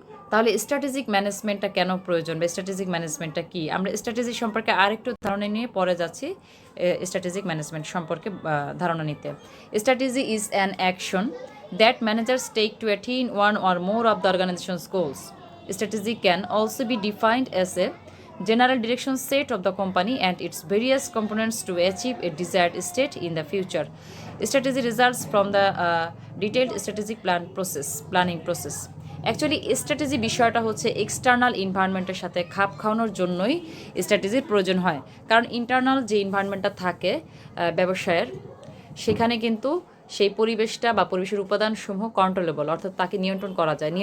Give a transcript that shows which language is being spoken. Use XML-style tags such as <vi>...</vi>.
<bn>তাহলে স্ট্র্যাটেজিক ম্যানেজমেন্টটা কেন প্রয়োজন বা স্ট্র্যাটেজিক ম্যানেজমেন্টটা কী, আমরা স্ট্র্যাটেজি সম্পর্কে আরেকটু ধারণা নিয়ে পরে যাচ্ছি স্ট্র্যাটেজিক ম্যানেজমেন্ট সম্পর্কে ধারণা নিতে।</bn> <en>Strategy is an action that managers take to attain one or more of the organisation's goals. Strategy can also be defined as a general direction set of the company and its various components to achieve a desired state in the future. Strategy results from the detailed strategic planning process.</en> <bn>Actually strategy বিষয়টা হচ্ছে external এনভায়রনমেন্টের সাথে খাপ খাওয়ানোর জন্যই স্ট্র্যাটেজির প্রয়োজন হয়। কারণ internal যে এনভায়রনমেন্টটা থাকে ব্যবসায়ের, সেখানে কিন্তু সেই পরিবেশটা বা পরিবেশের উপাদানসমূহ কন্ট্রোলেবল, অর্থাৎ তাকে নিয়ন্ত্রণ করা যায়।</bn>